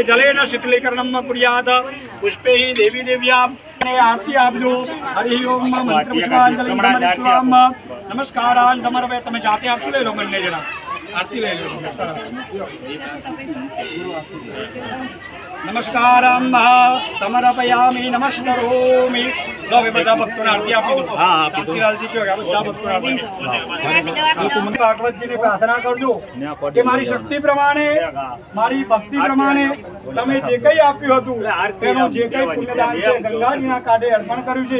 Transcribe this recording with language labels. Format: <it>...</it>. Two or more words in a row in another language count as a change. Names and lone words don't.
<sa>जलेन शीतलीकरणं कुर्यात् पुष्पे ही देवी देव्यां</sa> <gu>આરતી આપજો.</gu> <sa>हरि ओम मंत्र पुष्पांजलि समर्पयाम. नमस्कारान समर्पय.</sa> <gu>તમે જાતે આરતી લઈ લો, બંને જણા આરતી લઈ લો.</gu> <sa>नमस्कारम समर्पयामि नमस्करोमि.</sa> <gu>लो બધા ભક્તોને આરતી આપી દો. શાંતિલાલજી કયો બધા ભક્તોને આપી દો. ભાગવતજીને પ્રાર્થના કરજો કે મારી શક્તિ પ્રમાણે મારી ભક્તિ પ્રમાણે તમે જે કંઈ આપ્યું હતું તેનું જે કંઈ પુણ્યદાન છે ગંગાજીના કાંઠે અર્પણ કર્યું છે.</gu>